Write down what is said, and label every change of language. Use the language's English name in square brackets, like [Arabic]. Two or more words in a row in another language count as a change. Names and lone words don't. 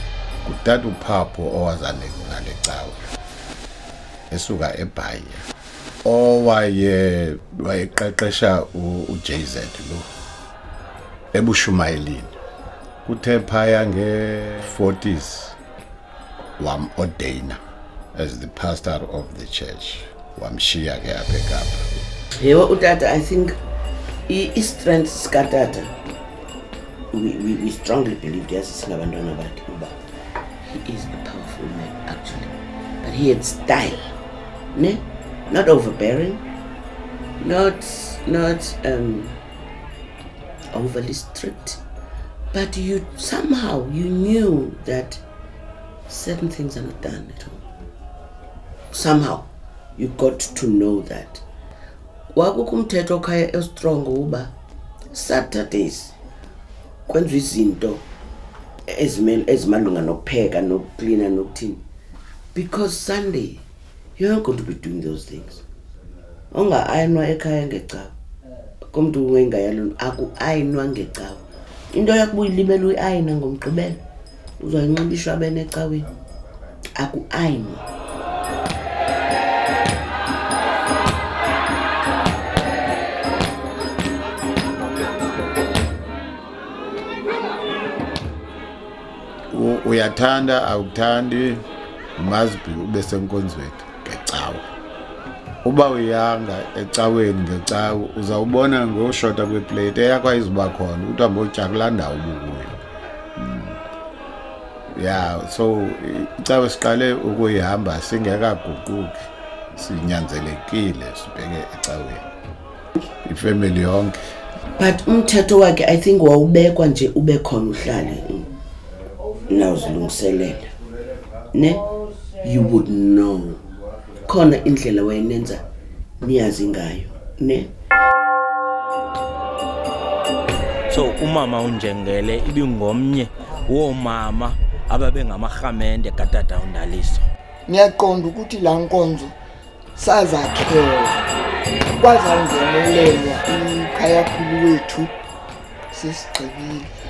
[Xhosa] Kutata uPhapho owazale ngale cawe esuka eBhayi wayeqeqesha uJZ lo ebushumayelini kuthe phaya nge-40s wam-ordaina [English] as the pastor of the church [Xhosa] wamshiya ke apha eKapa. Yebo utata, [English] I think [Xhosa] i-strength sikatata [English] we strongly believed [Xhosa] yazi singabantwana bakhe uba [English] he is a powerful man actually, but he had style, ne? Not overbearing, not overly strict, but you somehow you knew that certain things are not done at all. Somehow you got to know that. [Xhosa] Wakukho umthetho khaya strong uba Saturdays kwenziwa izinto ezimalunga nokupheka nokucleana nokuthini, [English] because Sunday you're not going to be doing those things. [Xhosa] Onga ayinwa ekhaya ngecawa kumntu wengayalo aku-ayinwa ngecawa. Into yakubuya ilibele uyi-ayina ngomgqibelo uzayinxiba ishwabene ecaweni, aku-ayinwa. Uyathanda awuthandi must be ube senkonzweni ngecawa. Uba uyanga ecaweni ngecawa uzawubona ngoshota kweplate eyakho ayizuba khona uthi ambotya kulaa ndawo ubukuyo. Yeah, so icawa siqale ukuyihamba singekaguquki, sinyanzelekile sibheke ecaweni ifamily yonke. But umthetho wakhe [English] I think [Xhosa] wawubekwa nje ube khona uhlale nawuzilungiselela, ne? [English] You would know [Xhosa] khona indlela wayenenza niyazi ngayo, ne? So umama uNjengele ibingomnye womama ababe ngamarhamente katata uNdaliso. [Zulu] Ngiyaqonda ukuthi la nkonzo sazakhela kwazangenelelwa ikhaya khulu wethu sesigqibile.